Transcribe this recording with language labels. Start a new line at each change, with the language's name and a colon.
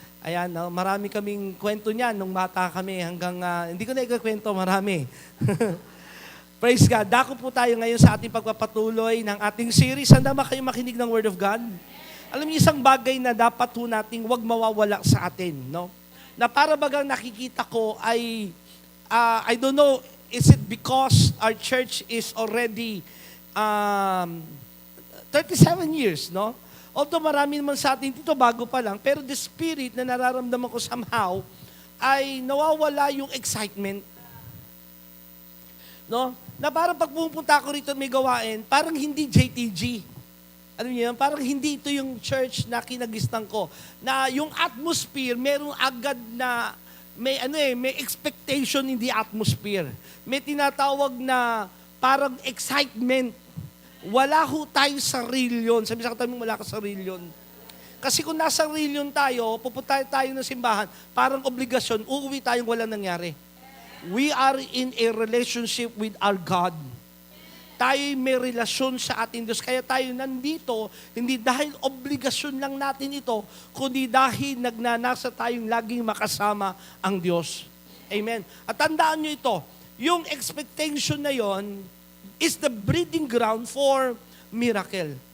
Filipino: Ayan, no, marami kaming kwento niyan nung bata kami hanggang hindi ko na ikakwento, marami.
English: Praise God.
Filipino: Dako po tayo ngayon sa ating pagpapatuloy ng ating series. Handa ba kayo makinig ng Word of God? Alam niyo, isang bagay na dapat po nating wag mawawala sa atin, no? Na para bagang nakikita ko ay
English: I don't know, is it because our church is already 37 years, no?
Filipino: Although marami naman sa atin dito, bago pa lang, pero
English: the spirit
Filipino: na nararamdaman ko somehow ay nawawala yung excitement. No? Na parang pag pumunta ako rito may gawain, parang hindi JTG. Alam niyo yan? Parang hindi ito yung church na kinagistan ko. Na yung atmosphere, merong agad na may expectation
English: in the atmosphere.
Filipino: May tinatawag na parang excitement. Wala ho tayo sa real. Sabi sa katabi mo, wala ka sa real. Kasi kung nasa real tayo, pupunta tayo ng simbahan, parang obligasyon, uuwi tayong walang nangyari.
English: We are in a relationship with our God.
Filipino: Tayo may relasyon sa ating Diyos. Kaya tayo nandito, hindi dahil obligasyon lang natin ito, kundi dahil nagnanasa tayong laging makasama ang Diyos. Amen. At tandaan nyo ito, yung expectation na yon
English: is the breeding ground for miracle.